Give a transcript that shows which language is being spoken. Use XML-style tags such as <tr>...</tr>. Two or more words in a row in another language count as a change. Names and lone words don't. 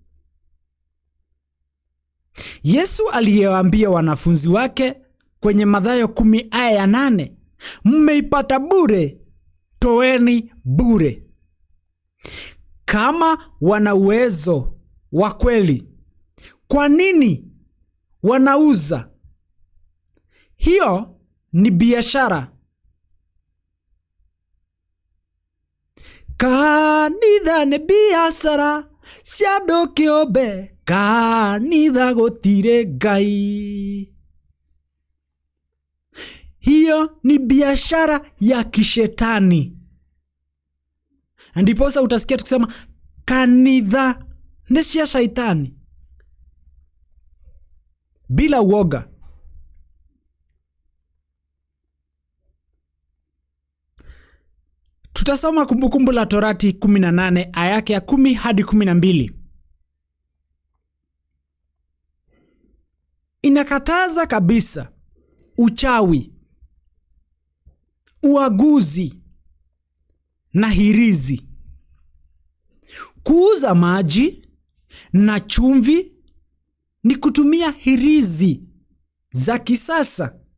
<sw>Yesu aliyewaambia wanafunzi wake kwenye Mathayo 10 aya ya 8, mmeipata bure, toeni bure. Kama wana uwezo wa kweli, kwa nini wanauza? Hiyo ni biashara.</sw> <ki>Kanitha nĩ biashara cia andũ kĩũmbe, kanitha gũtirĩ Ngai.</ki> <sw>Hiyo ni biashara ya kishetani. Ndiposa utasikia tukisema</sw> <ki>kanitha ni cia shaitani</ki> <sw>bila uoga. Tutasoma Kumbukumbu la Torati 18 aya yake ya 10 hadi 12. Inakataza kabisa uchawi, uaguzi na hirizi, kuuza maji na chumvi ni kutumia hirizi za kisasa.</sw>